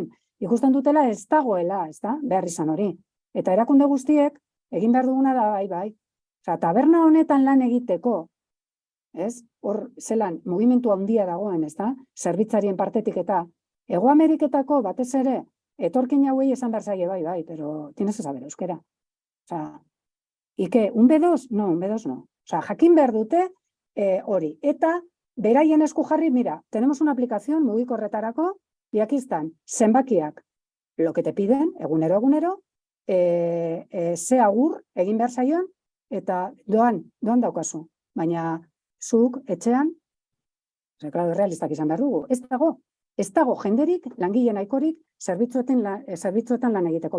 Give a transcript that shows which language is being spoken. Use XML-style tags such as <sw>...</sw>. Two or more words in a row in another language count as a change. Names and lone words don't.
<eu>Ikusten dutela ez dagoela, ez da, behar izan hori. Eta erakunde guztiek, egin behar duguna da, bai. Taberna honetan lan egiteko, hor zelan, mugimendu handia dagoen, ez da, zerbitzarien partetik eta Hego Ameriketako batez ere, etorkin hauei esan behar zaie, bai,</eu> <es>pero tienes que saber euskera. Ike, un B2? No, un B2 no.</es> <eu>Jakin behar dute hori. Eta, beraien esku jarri,</eu> <es>mira, tenemos una aplicación mugikorretarako, y aquí están, zenbakiak, lo que te piden,</es> <eu>egunero, ze agur, egin behar zaion, eta doan daukazu. Baina, zuk, etxean, claro, realistak izan behar dugu, ez dago jenderik, langile nahikorik, zerbitzuetan lan egiteko.</eu>